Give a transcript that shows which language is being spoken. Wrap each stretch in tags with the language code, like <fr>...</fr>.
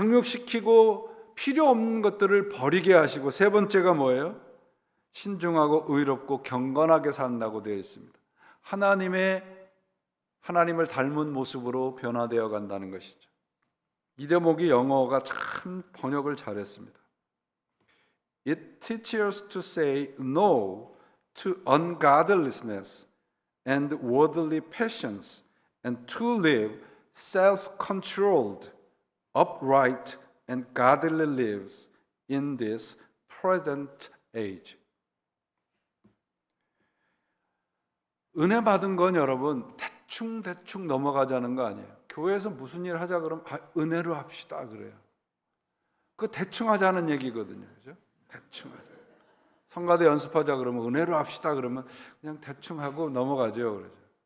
<ko>양육시키고 필요 없는 것들을 버리게 하시고, 세 번째가 뭐예요? 신중하고 의롭고 경건하게 산다고 되어 있습니다. 하나님을 닮은 모습으로 변화되어 간다는 것이죠. 이 대목이 영어가 참 번역을 잘했습니다.</ko> <en>It teaches us to say no to ungodliness and worldly passions and to live self-controlled, upright and godly lives in this present age.</en> <ko>은혜 받은 건 여러분 대충 넘어가자는 거 아니에요. 교회에서 무슨 일 하자 그러면 은혜로 합시다 그래요. 그거 대충 하자는 얘기거든요. 그죠? 대충 하자. 성가대 연습하자 그러면 은혜로 합시다 그러면 그냥 대충 하고 넘어가죠. 그러죠.</ko>